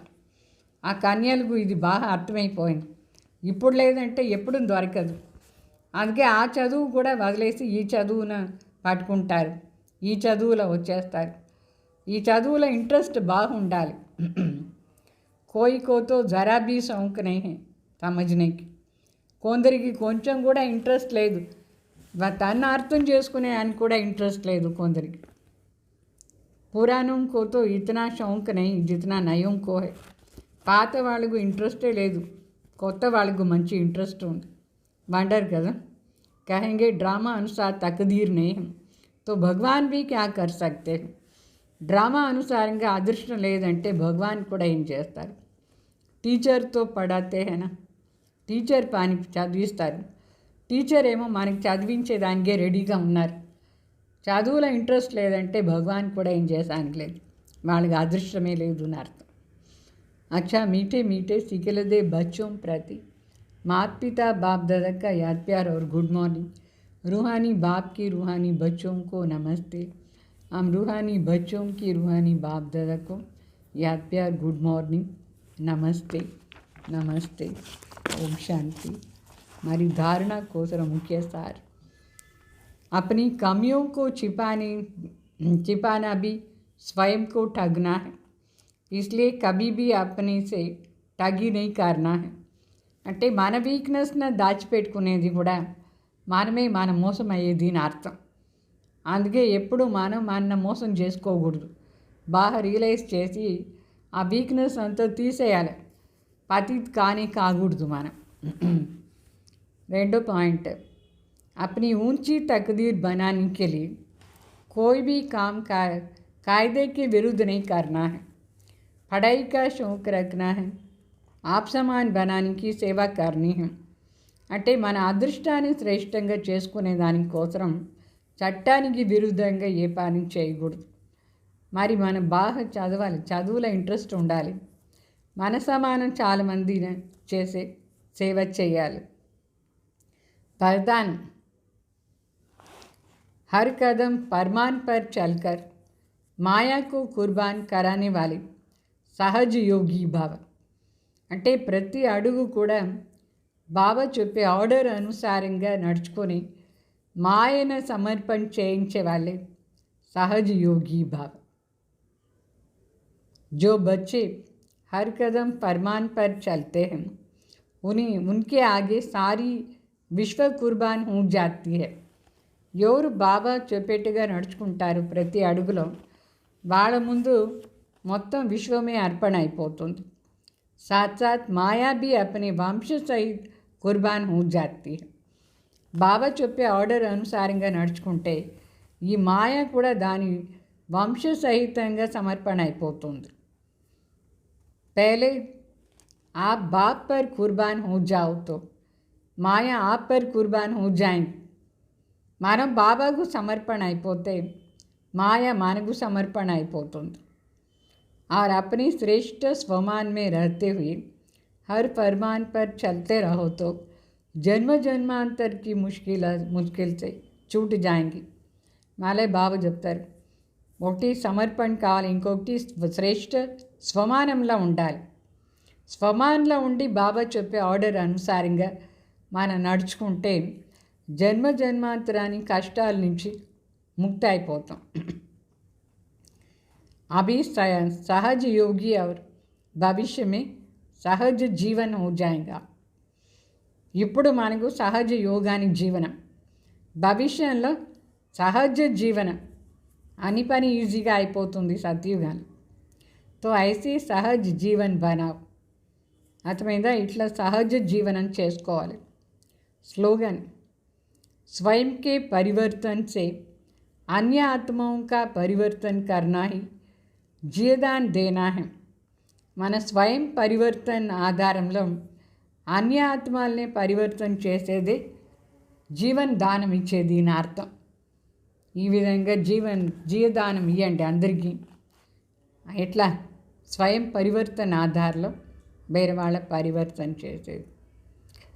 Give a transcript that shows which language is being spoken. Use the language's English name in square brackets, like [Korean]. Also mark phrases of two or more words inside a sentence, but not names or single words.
[Telugu] ఆ కన్యలకు ఇది బాగా అర్థమైపోయింది. ఇప్పుడు లేదంటే ఎప్పుడు దొరకదు. అందుకే ఆ చదువు కూడా వదిలేసి ఈ చదువును పట్టుకుంటారు, ఈ చదువులో వచ్చేస్తారు. ఈ చదువులో ఇంట్రెస్ట్ బాగుండాలి. [Hindi] कोई को तो ज़रा भी शौक नहीं है समझने की. [Telugu] కొందరికి కొంచెం కూడా ఇంట్రెస్ట్ లేదు, తను అర్థం చేసుకునే అని కూడా ఇంట్రెస్ట్ లేదు కొందరికి. [Hindi] पुरानों को तो इतना शौक नहीं जितना नयों को है. [Telugu] పాత వాళ్ళకు ఇంట్రెస్టే లేదు, కొత్త వాళ్ళకు మంచి ఇంట్రెస్ట్ ఉంది. వండర్ కదా. [Hindi] कहेंगे ड्रामा अनुसार तकदीर नहीं है तो भगवान भी क्या कर सकते है. [Telugu] డ్రామా అనుసారంగా అదృష్టం లేదంటే భగవాన్ కూడా ఏం చేస్తారు. [Hindi] टीचर तो पढ़ाते है ना, [Telugu] టీచర్ పని చదివిస్తారు. టీచర్ ఏమో మనకి చదివించేదానికే రెడీగా ఉన్నారు. చదువులో ఇంట్రెస్ట్ లేదంటే భగవాన్ కూడా ఏం చేసానికి లేదు, వాళ్ళకి అదృష్టమే లేదు అని అర్థం. [Hindi] अच्छा मीठे मीठे सीखलदे बच्चों प्रति माता पिता बाप दादा का याद प्यार और [English] good morning. [Hindi] रूहानी बाप की रूहानी बच्चों को नमस्ते. हम रूहानी बच्चों की रूहानी बाप दादा को याद प्यार [English] good morning, [Hindi] नमस्ते नमस्ते, ओम शांति. हमारी धारणा कोसर मुख्य सार, अपनी कमियों को छिपाना भी स्वयं को ठगना है. इसलिए कभी भी अपने से ठगी नहीं करना है. [Telugu] అంటే మన వీక్నెస్ని దాచిపెట్టుకునేది కూడా మనమే మన మోసం అయ్యేది అని అర్థం. అందుకే ఎప్పుడు మనం మన మోసం చేసుకోకూడదు. బాగా రియలైజ్ చేసి ఆ వీక్నెస్ అంతా తీసేయాలి. పతిత్ కానీ కాకూడదు మనం. రెండో పాయింట్, [Hindi] अपनी ऊंची तकदीर बनाने के लिए कोई भी काम कायदे के विरुद्ध नहीं करना है. पढ़ाई का शौक रखना है. आप समान बनाने की సేవ करनी है. [Telugu] అంటే మన అదృష్టాన్ని శ్రేష్టంగా చేసుకునే దానికోసం చట్టానికి విరుద్ధంగా ఏ పని చేయకూడదు. మరి మనం బాగా చదవాలి, చదువులో ఇంట్రెస్ట్ ఉండాలి. మన సమానం చాలామంది చేసే సేవ చేయాలి. [Hindi] वरदान, हर कदम फरमान पर चलकर माया को कुर्बान कराने वाली सहज योगी भव. [Telugu] అంటే ప్రతి అడుగు కూడా బాబా చెప్పే ఆర్డర్ అనుసారంగా నడుచుకొని మాయను సమర్పణ చేయించే వాళ్ళే సహజ యోగి భావ. [Hindi] जो बच्चे हर कदम फरमान पर चलते हैं उनके आगे सारी विश्व कुर्बान हो जाती है. [Telugu] ఎవరు బాబా చెప్పేట్టుగా నడుచుకుంటారు ప్రతి అడుగులో, వాళ్ళ ముందు మొత్తం విశ్వమే అర్పణ అయిపోతుంది. [Hindi] साथ साथ माया भी अपने वंश सहित कुर्बान हो जाती है. [Telugu] బాబా చెప్పే ఆర్డర్ అనుసారంగా నడుచుకుంటే ఈ మాయ కూడా దాని వంశ సహితంగా సమర్పణ అయిపోతుంది. [Hindi] పహలే आप बाप पर कुर्बान हो जाओ तो మాయా आप पर कुर्बान हो जाएंगे. [Telugu] మనం బాబాకు సమర్పణ అయిపోతే మాయ మనకు సమర్పణ అయిపోతుంది. [Hindi] और अपनी श्रेष्ठ स्वमान में रहते हुए हर फरमान पर चलते रहो तो जन्म जन्मांतर की मुश्किल से छूट जाएंगी. [Telugu] మాలే బాబా చెప్తారు, ఒకటి సమర్పణ కావాలి, ఇంకొకటి శ్రేష్ఠ స్వమానంలో ఉండాలి. స్వమానంలో ఉండి బాబా చెప్పే ఆర్డర్ అనుసారంగా మనం నడుచుకుంటే జన్మ జన్మాంతరానికి కష్టాల నుంచి ముక్తి అయిపోతాం. [Hindi] अभी सहज योगी और भविष्य में सहज जीवन हो जाएगा. [Telugu] ఇప్పుడు మనకు సహజ యోగానికి జీవనం, భవిష్యంలో సహజ జీవనం, అన్ని పని ఈజీగా అయిపోతుంది సత్యుగాని. [Hindi] तो ऐसी सहज जीवन बनाओ. [Telugu] అర్థమైందా? ఇట్లా సహజ జీవనం చేసుకోవాలి. [Hindi] స్లోగన్, स्वयं के परिवर्तन से अन्य आत्माओं का परिवर्तन करना ही जीवदान देना है. [Telugu] మన స్వయం పరివర్తన ఆధారంలో అన్య ఆత్మల్ని పరివర్తన చేసేదే జీవన్ దానం ఇచ్చేది అని అర్థం. ఈ విధంగా జీవదానం ఇవ్వండి అందరికీ. ఎట్లా? స్వయం పరివర్తన ఆధారంలో వేరే వాళ్ళ పరివర్తన చేసేది.